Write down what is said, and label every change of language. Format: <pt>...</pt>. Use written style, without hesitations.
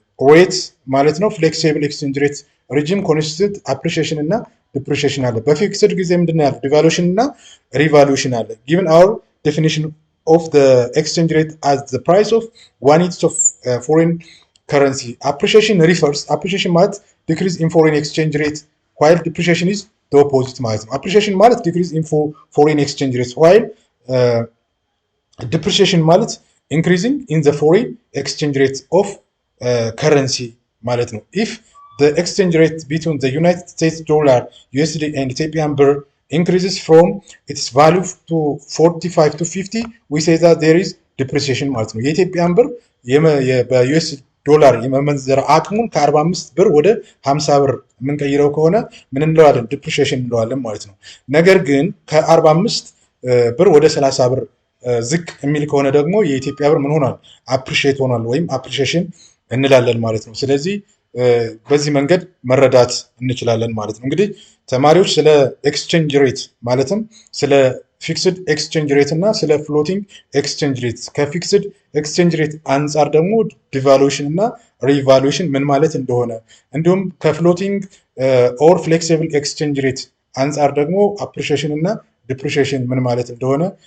<en>ሬት</en> <am>ማለት ነው</am> <en>ፍሌክሲብል ኤክስቼንጅ ሬት ሪጂም ኮንስቲቱት አፕሪሺዬሽን እና ዲፕሪሺዬሽን አለ።</en> <am>በፊክስድ ጊዜ ምንድነው ያለው</am> <en>ዲቫሉሽን እና ሪቫሉሽን አለ። ጊቨን አወር ዴፊኒሽን ኦፍ ዘ ኤክስቼንጅ ሬት አዝ ዘ ፕራይስ ኦፍ ዋን ዩኒት ኦፍ ፎሬን currency. Appreciation refers, appreciation</en> <am>ማለት</am> <en>decrease in foreign exchange rate while depreciation is the opposite</en> <am>ማለት ነው።</am> <en>appreciation ማለት decrease in foreign exchange rate while depreciation</en> <am>ማለት</am> <en>increasing in the foreign exchange rate of currency</en> <am>ማለት ነው።</am> <en>if the exchange rate between the United States dollar USD and Ethiopian birr increases from its value to 45 to 50 we say that there is depreciation ማለት ነው።</en> <am>የኢትዮጵያን ብር በዩኤስ ዶላር የመመንዘር አቅሙን ከ45 ብር ወደ 50 ብር የምንቀይረው ከሆነ ምን እንለዋለን? ዲፕሪሺዬሽን እንለዋለን ማለት ነው። ነገር ግን ከ45 ብር ወደ 30 ብር ዝቅ የሚል ከሆነ ደግሞ የኢትዮጵያ ብር ምን ሆኗል? አፕሪሺዬት ሆኗል ወይም አፕሪሺዬሽን እንላለን ማለት ነው። ስለዚህ በዚህ መንገድ መረዳት እንችላለን ማለት ነው። እንግዲህ ተማሪዎች ስለ ኤክስቼንጅ ሬት ማለትም ስለ ፊክስድ ኤክስቼንጅ ሬት እና ስለ ፍሎቲንግ ኤክስቼንጅ ሬት ከፊክስድ ኤክስቼንጅ ሬት አንጻር ደግሞ ዲቫሉሽን እና ሪቫሉሽን ምን ማለት እንደሆነ እንዲሁም ከፍሎቲንግ ኦር ፍሌክሲብል ኤክስቼንጅ ሬት አንጻር ደግሞ አፕሪሺዬሽን እና ዲፕሪሺዬሽን ምን ማለት እንደሆነ</am>